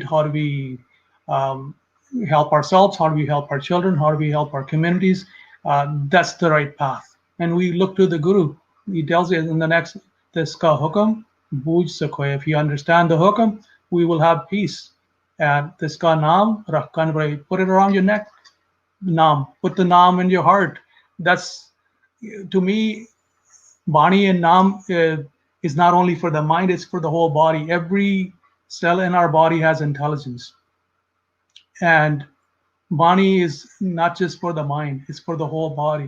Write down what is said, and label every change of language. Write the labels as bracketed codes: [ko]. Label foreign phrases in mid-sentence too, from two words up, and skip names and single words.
[en] How do we um, help ourselves? How do we help our children? How do we help our communities? That's the right path. And we look to the Guru. He tells us in the next, this [pa] ਕਾ ਹੁਕਮ, ਬੂਝ ਸੁਖ ਹੋਇ. [en] If you understand the hukam, we will have peace. And this [pa] ਕਾ ਨਾਮ, ਰਖਣ ਭਾਈ, [en] put it around your neck. Naam, put the naam in your heart. That's, to me, Bani and Nam is not only for the mind, it's for the whole body. Every cell in our body has intelligence. And Bani is not just for the mind, it's for the whole body.